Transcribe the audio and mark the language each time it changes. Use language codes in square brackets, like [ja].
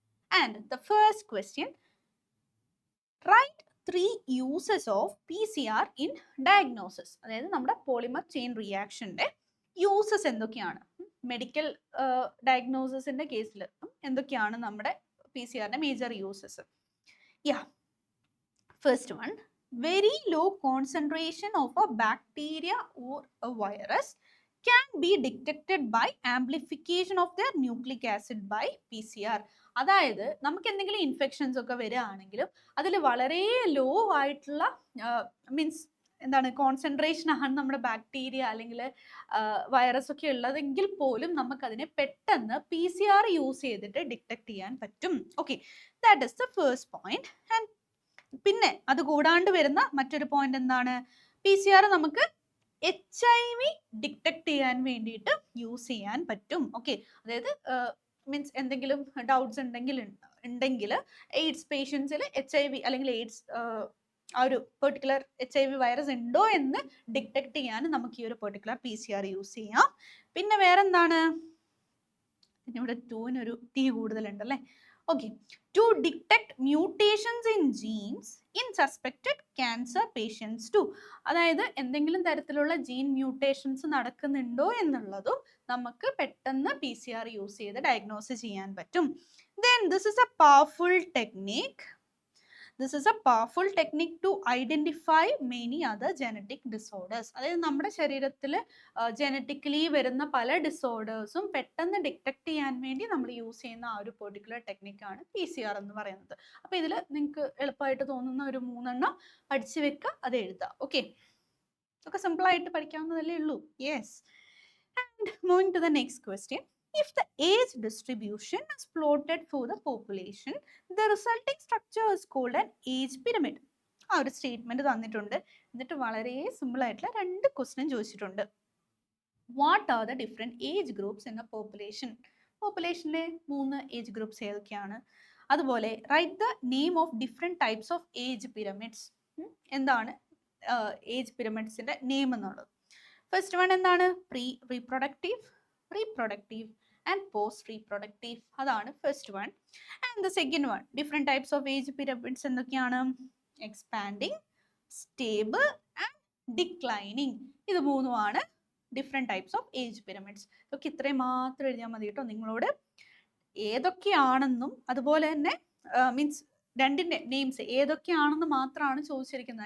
[en] And the first question, right 3 uses of PCR in diagnosis. [ml] അതായത് നമ്മുടെ polymer chain റിയാക്ഷന്റെ uses എന്തൊക്കെയാണ്, medical ഡയഗ്നോസിന്റെ കേസിൽ എന്തൊക്കെയാണ് നമ്മുടെ PCR major uses. [en] First one, very low concentration of a bacteria or a virus can be detected by amplification of their nucleic acid by PCR. [ml] അതായത് നമുക്ക് എന്തെങ്കിലും infections ഒക്കെ വരികയാണെങ്കിലും അതിൽ വളരെ ലോ ആയിട്ടുള്ള മീൻസ് എന്താണ് കോൺസെൻട്രേഷൻ ആണ് നമ്മുടെ ബാക്ടീരിയ അല്ലെങ്കിൽ വൈറസ് ഒക്കെ ഉള്ളതെങ്കിൽ പോലും നമുക്കതിനെ പെട്ടെന്ന് PCR യൂസ് ചെയ്തിട്ട് ഡിറ്റക്ട് ചെയ്യാൻ പറ്റും. Okay, [en] That is the first point. [ml] And പിന്നെ അത് കൂടാണ്ട് വരുന്ന മറ്റൊരു പോയിന്റ് എന്താണ്, PCR നമുക്ക് HIV ഡിറ്റക്ട് ചെയ്യാൻ വേണ്ടിയിട്ട് യൂസ് ചെയ്യാൻ പറ്റും. ഓക്കെ, അതായത് മീൻസ് എന്തെങ്കിലും ഡൗട്ട്സ് ഉണ്ടെങ്കിൽ എയ്ഡ്സ് പേഷ്യൻസിൽ HIV അല്ലെങ്കിൽ എയ്ഡ്സ് ആ ഒരു പെർട്ടിക്കുലർ HIV വൈറസ് ഉണ്ടോ എന്ന് ഡിറ്റക്ട് ചെയ്യാൻ നമുക്ക് ഈ ഒരു പെർട്ടിക്കുലർ PCR യൂസ് ചെയ്യാം. പിന്നെ വേറെന്താണ്, ഇവിടെ 2-നൊരു T കൂടുതലുണ്ടല്ലേ. [en] Okay, to detect mutations in genes in suspected cancer patients too. [ml] അതായത് എന്തെങ്കിലും തരത്തിലുള്ള ജീൻ മ്യൂട്ടേഷൻസ് നടക്കുന്നുണ്ടോ എന്നുള്ളതും നമുക്ക് പെട്ടെന്ന് PCR യൂസ് ചെയ്ത് ഡയഗ്നോസ് ചെയ്യാൻ പറ്റും. [en] Then this is a powerful technique. This is a powerful technique to identify many other genetic disorders. [ml] അതായത് നമ്മുടെ ശരീരത്തിൽ ജനറ്റിക്കലി വരുന്ന പല ഡിസോർഡേഴ്സും പെട്ടെന്ന് ഡിറ്റക്ട് ചെയ്യാൻ വേണ്ടി നമ്മൾ യൂസ് ചെയ്യുന്ന ആ ഒരു പെർട്ടിക്കുലർ ടെക്നിക്കാണ് PCR എന്ന് പറയുന്നത്. അപ്പോൾ ഇതിൽ നിങ്ങൾക്ക് എളുപ്പമായിട്ട് തോന്നുന്ന ഒരു 3 എണ്ണം പഠിച്ചു വെക്കുക, അത് എഴുതുക. ഓക്കെ, ഒക്കെ സിമ്പിൾ ആയിട്ട് പഠിക്കാവുന്നതല്ലേ ഉള്ളൂ. Yes. [en] And moving to the next question. If the age distribution is plotted for the population, the resulting structure is called an age pyramid. [ml] ആ ഒരു സ്റ്റേറ്റ്മെന്റ് തന്നിട്ടുണ്ട്. എന്നിട്ട് വളരെ സിമ്പിൾ ആയിട്ടുള്ള 2 ക്വസ്റ്റ്യൻ ചോദിച്ചിട്ടുണ്ട്. [en] What are the different age groups in a population? [ml] പോപ്പുലേഷനിലെ 3 age groups ഏതൊക്കെയാണ്? അതുപോലെ [en] Write the name of different types of age pyramids. [ml] എന്താണ് ഏജ് പിരമിഡ്സിന്റെ നെയിം എന്നുള്ളത്. [en] first one [ml] എന്താണ്, [en] reproductive and post reproductive. [ml] അതാണ് first one. [en] and the second one, different types of age pyramids [ml] എന്തൊക്കെയാണ്, [en] Expanding, stable and declining. [ml] ഇത് 3 different types of age pyramids. ഇതൊക്കെ ഇത്രയും മാത്രം എഴുതിയാൽ മതി കേട്ടോ. നിങ്ങളോട് ഏതൊക്കെയാണെന്നും അതുപോലെ തന്നെ മീൻസ് 2ന്റെ നെയിംസ് ഏതൊക്കെയാണെന്ന് മാത്രമാണ് ചോദിച്ചിരിക്കുന്നത്.